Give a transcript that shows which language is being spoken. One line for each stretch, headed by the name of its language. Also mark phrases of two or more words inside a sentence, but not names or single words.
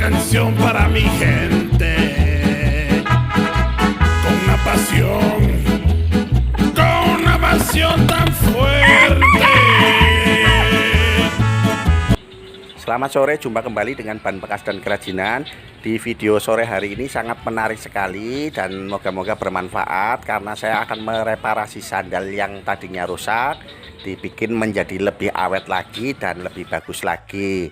Spanish: pasión para mi gente, con una pasión tan fuerte.
Indonesian: Selamat sore, jumpa kembali dengan Ban Bekas dan Kerajinan. Di video sore hari ini sangat menarik sekali dan moga-moga bermanfaat, karena saya akan mereparasi sandal yang tadinya rusak, dibikin menjadi lebih awet lagi dan lebih bagus lagi.